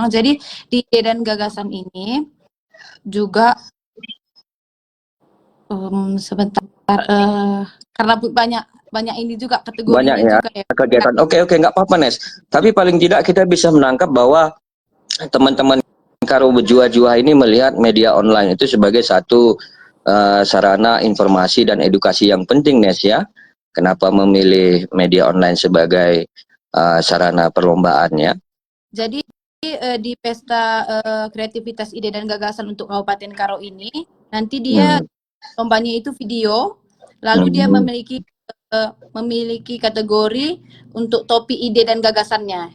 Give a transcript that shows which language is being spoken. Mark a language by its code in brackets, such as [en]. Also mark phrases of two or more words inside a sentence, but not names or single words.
[id] Jadi di ide dan gagasan ini juga sebentar, karena banyak ini juga kategorinya banyak ya, juga ya. kegiatan. Oke, nggak apa-apa, Nes. Tapi paling tidak kita bisa menangkap bahwa teman-teman Karo berjuah-juah ini melihat media online itu sebagai satu sarana informasi dan edukasi yang penting, Nes ya. Kenapa memilih media online sebagai sarana perlombaannya? Jadi di pesta kreativitas ide dan gagasan untuk Kabupaten Karo ini, nanti dia lombanya itu video, lalu dia memiliki kategori untuk topi ide dan gagasannya.